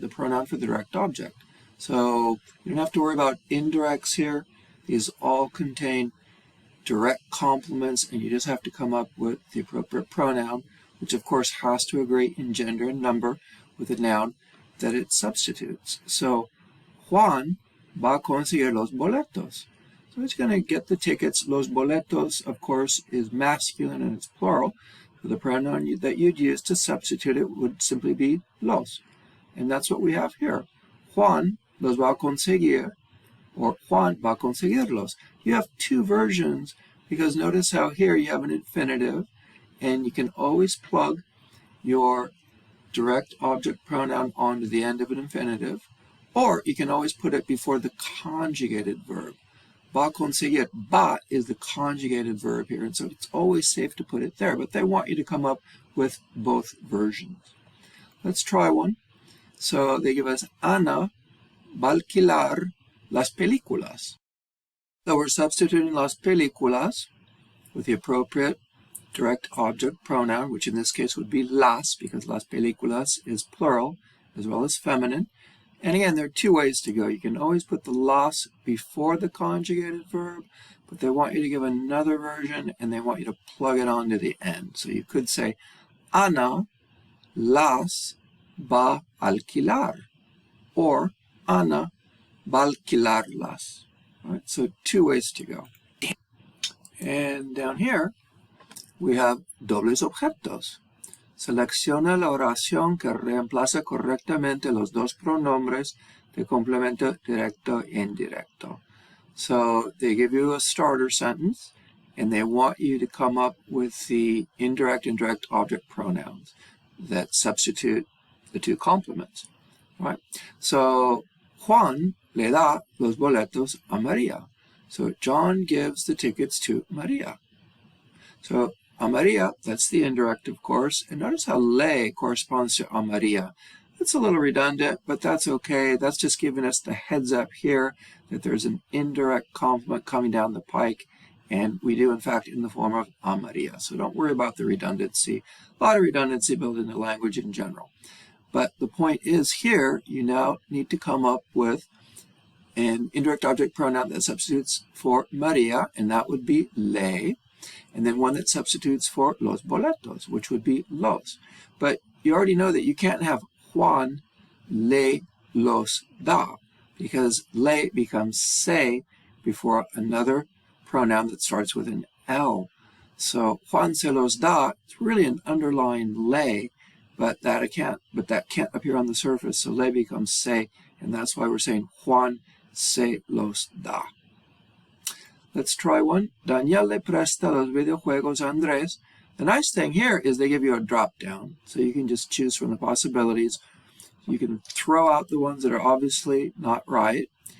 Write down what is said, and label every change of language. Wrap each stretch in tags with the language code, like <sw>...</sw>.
<en>The pronoun for the direct object. So you don't have to worry about indirects here. These all contain direct complements, and you just have to come up with the appropriate pronoun, which of course has to agree in gender and number with the noun that it substitutes. So</en> <es>Juan va a conseguir los boletos.</es> <en>So he's going to get the tickets.</en> <es>Los boletos,</es> <en>of course, is masculine and it's plural. So the pronoun that you'd use to substitute it would simply be los. And that's what we have here.</en> <es>Juan los va a conseguir,</es> <en>or</en> <es>Juan va a conseguirlos.</es> <en>You have 2 versions because notice how here you have an infinitive, and you can always plug your direct object pronoun onto the end of an infinitive, or you can always put it before the conjugated verb.</en> <es>Va conseguir, va</es> <en>is the conjugated verb here, and so it's always safe to put it there, but they want you to come up with both versions. Let's try one. So they give us</en> <es>Ana va a alquilar las películas.</es> <en>So we're substituting</en> <es>las películas</es> <en>with the appropriate direct object pronoun, which in this case would be las, because las películas is plural as well as feminine. And again, there are 2 ways to go. You can always put the las before the conjugated verb, but they want you to give another version, and they want you to plug it onto the end. So you could say,</en> <es>Ana las va a alquilar,</es> <en>or</en> <es>Ana va a alquilarlas.</es> <en>All right, so 2 ways to go. And down here, we have</en> <es>dobles objetos. Selecciona la oración que reemplaza correctamente los 2 pronombres de complemento directo e indirecto.</es> <en>So they give you a starter sentence, and they want you to come up with the indirect and direct object pronouns that substitute the 2 complements. Right? So</en> <es>Juan le da los boletos a María.</es> <en>So John gives the tickets to María. So</en> <es>a María,</es> <en>that's the indirect, of course. And notice how le corresponds to a María. It's a little redundant, but that's okay. That's just giving us the heads up here that there's an indirect complement coming down the pike. And we do, in fact, in the form of</en> <es>a María.</es> <en>So don't worry about the redundancy. A lot of redundancy built into language in general. But the point is here, you now need to come up with an indirect object pronoun that substitutes for María, and that would be le, and then one that substitutes for</en> <es>los boletos,</es> <en>which would be los. But you already know that you can't have</en> <es>Juan le los da,</es> <en>because le becomes se before another pronoun that starts with an L. So</en> <es>Juan se los da,</es> <en>it's really an underlying le, but that can't appear on the surface, so le becomes se, and that's why we're saying Juan se los da. Let's try one.</en> <es>Daniel le presta los videojuegos a Andrés.</es> <en>The nice thing here is they give you a drop down, so you can just choose from the possibilities. You can throw out the ones that are obviously not right.</en>